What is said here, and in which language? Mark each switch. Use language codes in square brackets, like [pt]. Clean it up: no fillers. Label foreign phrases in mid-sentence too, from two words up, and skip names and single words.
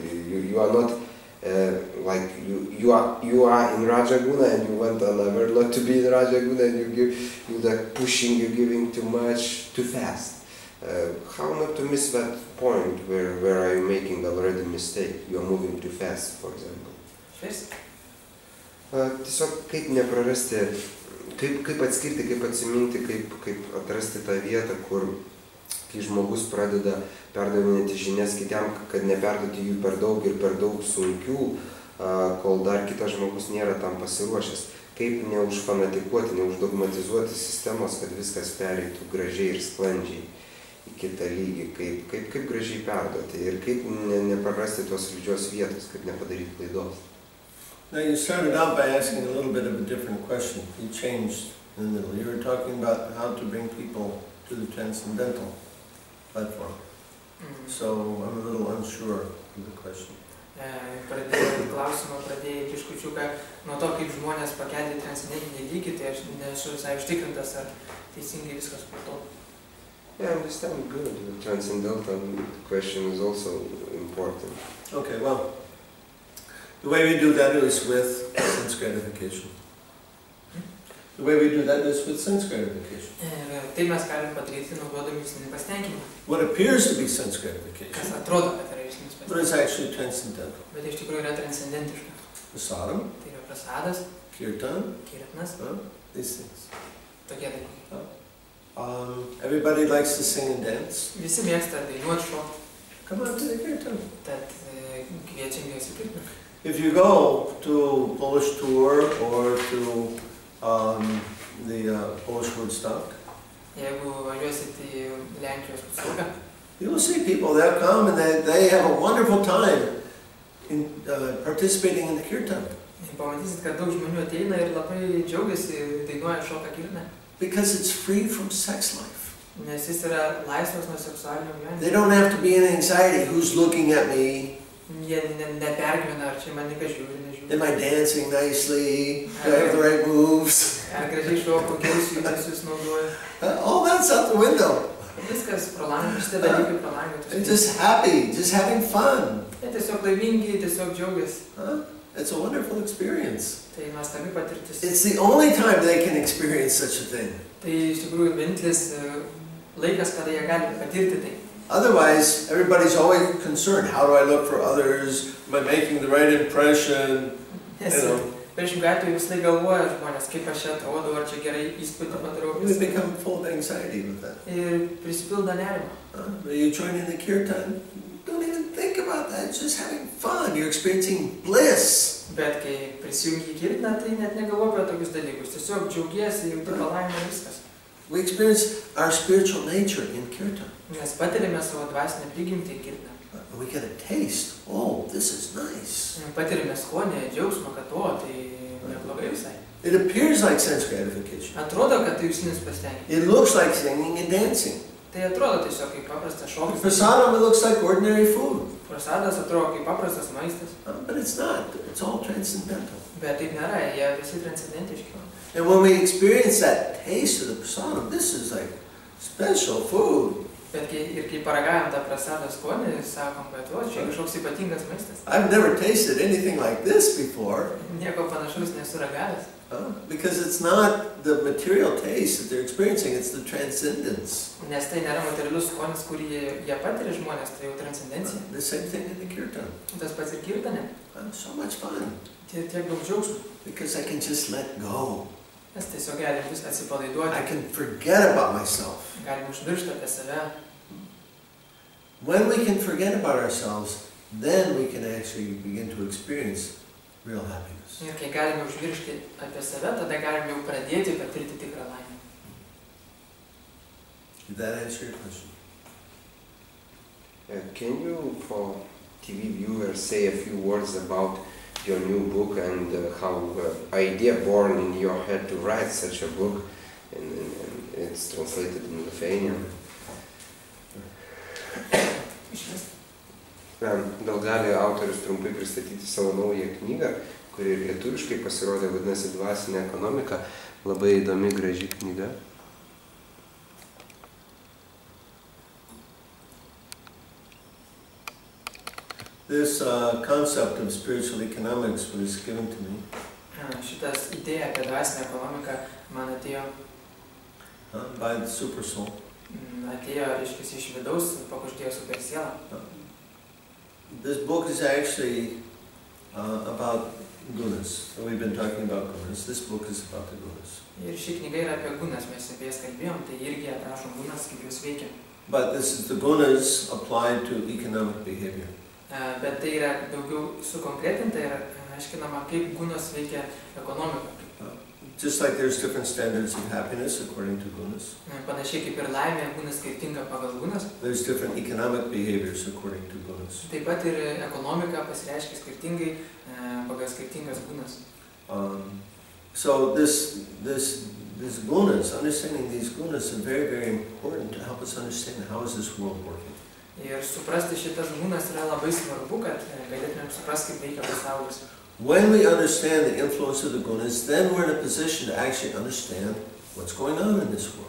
[en] You are not like you are in [sa] Raja Guna [en] and you want another not to be in [sa] Raja Guna [en] and you like pushing, you're giving too much, too fast. How not to miss that point where are you making already mistake? You are moving too fast, for example. Yes. [lt] Tiesiog kaip neprarasti, kaip atskirti, kaip atsiminti, kaip atrasti tą vietą, kur kai žmogus pradeda perdavinėti žinias kitiem, kad neperduoti jų per daug sunkių, kol dar kitas žmogus nėra tam pasiruošęs. Kaip neužfanatikuoti, neuždogmatizuoti sistemos, kad viskas pereitų gražiai ir sklandžiai į kitą lygį, kaip gražiai perduoti ir kaip neprarasti tos slidžios vietos, kaip nepadaryti klaidos. [en] Now you started out by asking a little bit of a different question. You changed in the middle. You were talking about how to bring people to the transcendental platform. So I'm a little unsure of the question. [lt] Pradėjai klausimą, pradėjai biškučiuką nuo to, kaip žmonės pakelti transcendentinį lygį, tai aš nesu visai užtikrintas, ar teisingai viskas po to. [en] Yeah, I understand good. The transcendental question is also important. Okay, well, the way we do that is with sense gratification. The way we do that is with sense gratification. [lt] Tai mes galim padaryti naudodami juslinį pasitenkinimą. [en] What appears to be sense gratification, [lt] Kas atrodo, kad yra juslinis [en] but it's [lt] pasitenkinimas. [en] actually transcendental. [lt] Bet iš tikrųjų yra transcendentiška. [en] Prasadam, [lt] Tai yra prasadas, [en] kirtan, [lt] kirtnas, [en] these things. [lt] tokie dalykai. [en] Everybody likes to sing and dance. [lt] Visi mėgsta dainuoti, šokti, [en] Come on to the kirtan. [lt] tad kviečiam juos į kirtną. [en] If you go to Polish tour or to the Polish Woodstock, [lt] Jeigu važiuosit į Lenkijos Woodstocką, [en] you will see people, they'll come and they have a wonderful time in participating in the kirtan. [lt] pamatysit, kad daug žmonių ateina ir labai džiaugiasi, dainuoja, šoka kirtną, [en] Because it's free from sex life. [lt] nes jis yra laisvas nuo seksualinio [en] They [lt] gyvenimo. [en] don't have to be in anxiety, who's looking at me, [lt] Jie nepergyvena, ar čia mane kas žiūri, [en] am [lt] nežiūri. [en] I dancing nicely, do I have the right moves? [lt] Ar gražiai šoku, gerus judesius naudoju. [en] All that's out the window. [lt] Viskas pro langą, šitie dalykai pro langą. [en] They're just happy, just having fun. [lt] Jie tiesiog laimingi, tiesiog džiaugiasi. [en] It's a wonderful experience. [lt] Tai nuostabi patirtis. [en] It's the only time they can experience such a thing. [lt] Tai iš tikrųjų vienintelis laikas, kada jie gali patirti tai. [en] Otherwise, everybody's always concerned. How do I look for others? Am I making the right impression? [lt] Nes priešingų atveju visai galvoja žmonės, kaip aš čia atrodau, ar čia gerai įspūdį padarau. [en] You become full of anxiety with that. [lt] Ir prisipildo nerimo. [en] You join in the kirtan, don't even think about that. It's just having fun. You're experiencing bliss. [lt] Bet kai prisijungi į kirtną, tai net negalvoju apie tokius dalykus. Tiesiog džiaugiesi, jauti palaimą viskas. [en] We experience our spiritual nature in kirtan. [lt] Mes patiriame savo dvasinę prigimtį į kirtną. [en] We get a taste. Oh, this is nice. [lt] Patiriame skonį, džiaugsmą, kad tai neblogai visai. [en] It appears like sense gratification. [lt] Atrodo, kad tai juslinis pasitenkinimas. [en] It looks like singing and dancing. [lt] Tai atrodo tiesiog kaip paprastas šokis. [en] Prasadam, it looks like ordinary food. [lt] Prasadas atrodo kaip paprastas maistas. [en] But it's not. It's all transcendental. [lt] Bet taip nėra, jie visi transcendentiški. [en] And when we experience that taste of the prasadam, this is like special food. [lt] Bet kai paragavom tą prasadą skonį, sakom, kad čia kažkoks ypatingas maistas. [en] I've never tasted anything like this before. [lt] Nieko panašaus nesu ragavęs. [en] Because it's not the material taste that they're experiencing, it's the transcendence. [lt] Nes tai nėra materialus skonis, kurį jie patiria žmonės, tai jau transcendencija. [en] The same thing in the kirtan. [lt] Tas pats ir kirtane. [en] So much fun. [lt] Tiek daug džiaugsmo. [en] Because I can just let go. [lt] Mes tiesiog galim viską atsipalaiduoti. [en] I can forget about myself. [lt] Galim užmiršti apie save. [en] When we can forget about ourselves, then we can actually begin to experience real happiness. [lt] Ir kai galime užmiršti apie save, tada galime jau pradėti patirti tikrą laimę. [en] Did that answer your question? Can you, for TV viewers, say a few words about your new book and how idea born in your head to write such a book, and it's translated in Lithuanian. [lt] Gal gali autorius trumpai pristatyti savo naują knygą, kuri ir lietuviškai pasirodė, vadinasi Dvasinė ekonomika, labai įdomi, graži knyga. [en] This concept of spiritual economics was given to me. [lt] Šitas idėja apie dvasinę ekonomiką man atėjo [en] By the super soul. [lt] Atėjo, reiškia, iš vidaus, pakuždėjo super sielą. [en] This book is actually about gunas. So we've been talking about gunas. This book is about the gunas. [lt] Ir ši knyga yra apie gunas, mes apie jas kalbėjom, tai irgi aprašom gunas, kaip jos veikia. [en] But this is the gunas applied to economic behavior. [lt] Bet tai yra daugiau sukonkretinta ir aiškinama, kaip gunas veikia ekonomiką. [en] Just like there's different standards of happiness according to gunas. [lt] Panašiai kaip ir laimė būna skirtinga pagal gunas. [en] There's different economic behaviors according to gunas. [lt] Taip pat ir ekonomika pasireiškia skirtingai pagal skirtingas gunas. [en] So this gunas, understanding these gunas are very, very important to help us understand how is this world working. [lt] Ir suprasti šitas gunas yra labai svarbu, kad galėtumėm suprasti, kaip veikia pasaulis. [en] When we understand the influence of the gunas, then we're in a position to actually understand what's going on in this world.